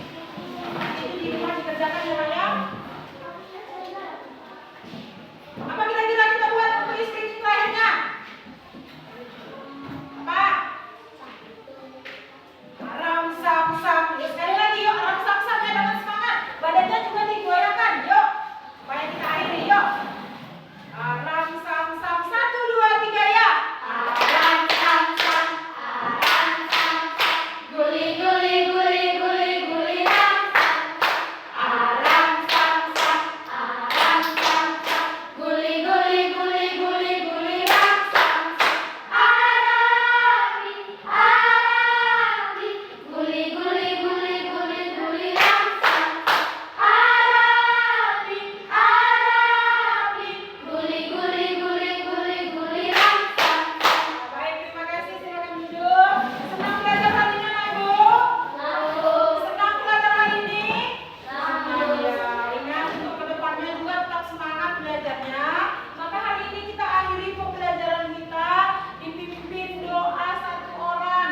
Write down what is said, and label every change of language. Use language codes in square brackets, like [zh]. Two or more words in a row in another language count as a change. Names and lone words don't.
[id] Itu di rumah dikerjakan ya, Pak ya. Apa kira-kira kita buat untuk speaking terakhirnya? Apa? Ram sam sam. Yuk sekali lagi yuk, ram sam samnya dengan semangat. Badannya juga digoyangkan. Yuk. Supaya kita akhiri yuk. Ram sam sam 1 2 3 ya. Ram sam sam. Ram sam sam. Guli guli guli guli guli ram sam. Ram sam sam. Ram sam sam. Guli guli guli guli guli ram sam sam. Arabi arabi. Guli guli guli guli guli ram sam sam. Arabi arabi. Guli guli guli guli guli ram sam sam. Baik, terima kasih. Silakan duduk. Senang belajar hari ini, Nak Ibu? Senang belajar hari ini? Ya, ingat untuk kedepannya juga tetap semangat belajarnya. Maka hari ini kita akhiri pembelajaran kita dipimpin doa 1 orang.